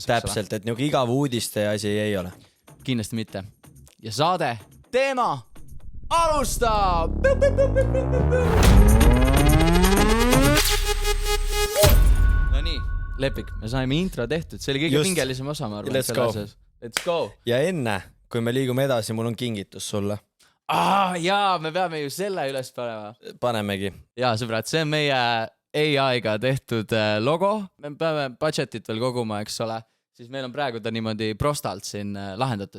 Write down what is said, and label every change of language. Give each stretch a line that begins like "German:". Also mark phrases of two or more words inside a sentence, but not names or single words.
Estonian: Täpselt, et niisugune igav uudiste asi ei ole. Kindlasti mitte. Ja saade Teema alustab! No nii, Lepik, me saime intro tehtud. See oli kõige pingelisem osa, ma arvan.
English: Let's go. Let's go.
Estonian: Ja enne, kui me liigume edasi, mul on kingitus sulle. Jaa, me peame ju selle üles panema. Panemegi. Jaa, sõbrad, see on meie AI-ga tehtud logo. Me peame budgetit veel koguma, eks ole. Siis meil on praegu ta niimoodi prostalt siin lahendatud.